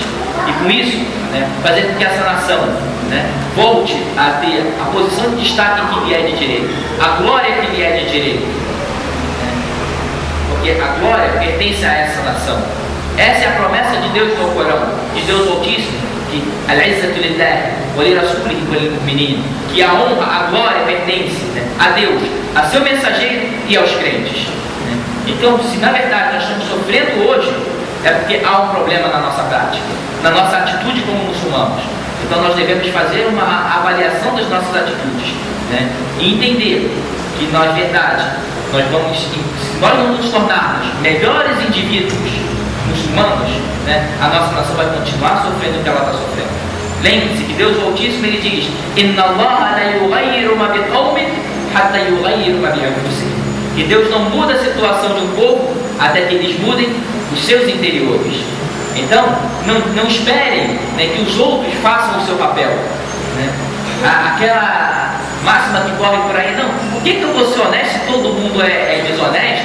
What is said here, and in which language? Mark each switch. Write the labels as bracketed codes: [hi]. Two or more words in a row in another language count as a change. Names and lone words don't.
[pt] E com isso, né, fazer com que essa nação, né, volte a ter a posição de destaque que lhe é de direito, a glória que lhe é de direito. Porque a glória pertence a essa nação. Essa é a promessa de Deus no Corão, de Deus Altíssimo, que [ar] العزة لله ولرسوله وللمؤمنين, [pt] que a honra, a glória pertence, né, a Deus, a seu mensageiro e aos crentes. Né? Então, se na verdade nós estamos sofrendo hoje, é porque há um problema na nossa prática, na nossa atitude como muçulmanos. Então nós devemos fazer uma avaliação das nossas atitudes, né, e entender que nós, verdade, se nós não nos tornarmos melhores indivíduos muçulmanos, né, a nossa nação vai continuar sofrendo o que ela está sofrendo. Lembre-se que Deus Altíssimo, ele diz: [ar] إن الله لا يغير ما بقوم حتى يغيروا ما بأنفسهم. [pt] Que Deus não muda a situação de um povo até que eles mudem os seus interiores. Então, não esperem, né, que os outros façam o seu papel, né? Aquela máxima que corre por aí, não, por que eu vou ser honesto se todo mundo é desonesto?